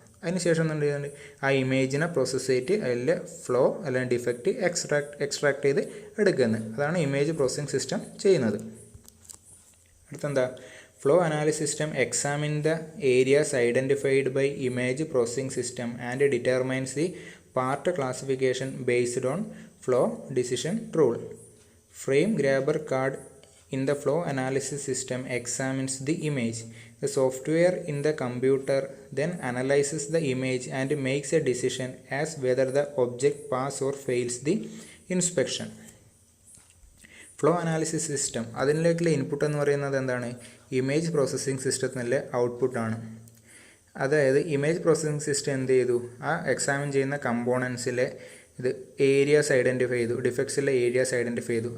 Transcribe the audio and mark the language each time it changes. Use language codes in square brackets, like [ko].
[ml] അതിനുശേഷം എന്തുണ്ട്, ആ ഇമേജിനെ പ്രോസസ്സ് ചെയ്തിട്ട് അതിൽ ഫ്ലോ അല്ലെങ്കിൽ ഡിഫക്റ്റ് എക്സ്ട്രാക്ട് ചെയ്ത് എടുക്കുന്നത്. അതാണ് ഇമേജ് പ്രോസസ്സിംഗ് സിസ്റ്റം ചെയ്യുന്നത്. അടുത്തെന്താ, [en] Flow analysis system examine the areas identified by image processing system and determines the part classification based on flow decision rule. Frame grabber card in the flow analysis system examines the image. The software in the computer then analyzes the image and makes a decision as whether the object pass or fails the inspection. [ml] Flow analysis system അതിലേക്കുള്ള input എന്ന് പറയുന്നത് എന്താണ്, image processing സിസ്റ്റത്തിനുള്ള ഔട്ട്പുട്ടാണ്. അതായത് image processing system എന്ത് ചെയ്തു, ആ examine ചെയ്യുന്ന കമ്പോണൻസിലെ ഇത് ഏരിയാസ് ഐഡൻറ്റിഫൈ ചെയ്തു, ഡിഫക്ട്സിലെ ഏരിയാസ് ഐഡൻറ്റിഫൈ ചെയ്തു.